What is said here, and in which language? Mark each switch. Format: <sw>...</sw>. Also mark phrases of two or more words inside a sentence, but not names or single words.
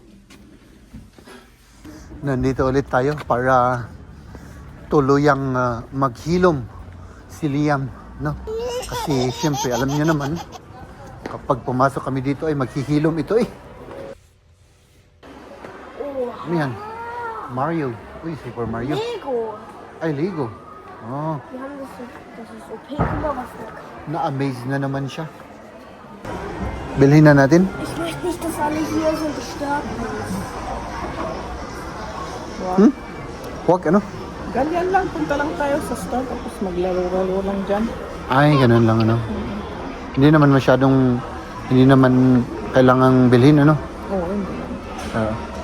<tl>Nandito ulit tayo para tuluyang maghilom si Liam, no? Kasi siyempre, alam niyo naman, kapag pumasok kami dito ay maghihilom ito eh. Ano yan? Mario. Uy, Super Mario. Lego. Ay, Lego. Oh,</tl> <de>Wir haben das ist okay. Guck mal, was da</de> <tl>na-amaze na naman siya. Bilhin na natin.</tl> <de>Ich möchte nicht, dass alle hier so gestört sind.</de> <tl>Huwag, ano? Ganyan lang, punta lang tayo sa store tapos maglaro-laro lang dyan. Ay, ganun lang, ano? Hindi naman kailangang bilhin, ano? Oo, hindi lang. Oo.</tl>